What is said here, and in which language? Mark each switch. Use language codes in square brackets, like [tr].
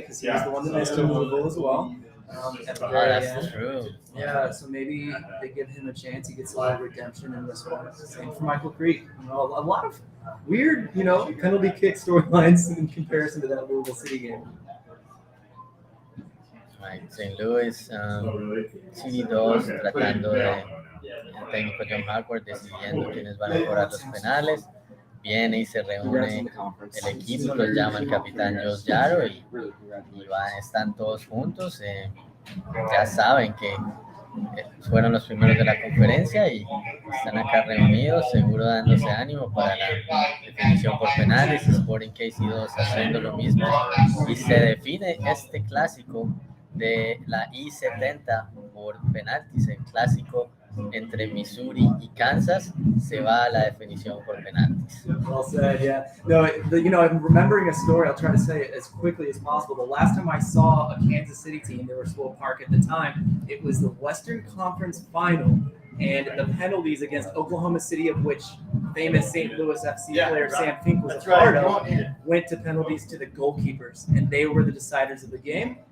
[en] Because he was the one that missed Louisville as well. At the very That's end. true. Yeah, so maybe they give him a chance. He gets a little redemption in this one. Same for Michael Creek. A lot of weird, penalty kick storylines in comparison to that Louisville City game. Right, St. [es] Louis, City2 tratando de el técnico John Harcourt decidiendo quiénes van a cobrar los penales. Viene y se reúne el equipo, los llama el capitán Josh Yaro y están todos juntos. Ya saben que fueron los primeros de la conferencia y están acá reunidos, seguro dándose ánimo para la definición por penales. Sporting KC2 haciendo lo mismo y se define este clásico de la I-70 por penaltis, el clásico entre Missouri y Kansas se va a la definición por penaltis. [en] Well said, yeah. No, I'm remembering a story. I'll try to say it as quickly as possible. The last time I saw a Kansas City team, they were Swope Park at the time, it was the Western Conference Final, and the penalties against Oklahoma City, of which famous St. Louis FC player Sam Fink was a part of, went to penalties to the goalkeepers, and they were the deciders of the game.